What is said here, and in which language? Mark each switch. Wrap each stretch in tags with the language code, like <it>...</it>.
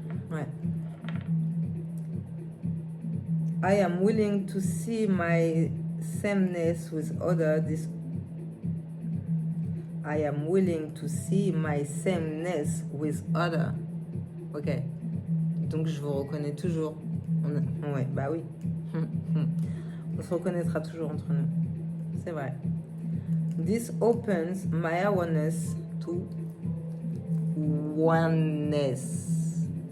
<fr>Ouais.</fr> <en>I am willing to see my sameness with others. I am willing to see my sameness with others. Ok.</en> <fr>Donc je vous reconnais toujours. Ouais, bah oui. On se reconnaîtra toujours entre nous. C'est vrai.</fr> <en>This opens my awareness to oneness.</en>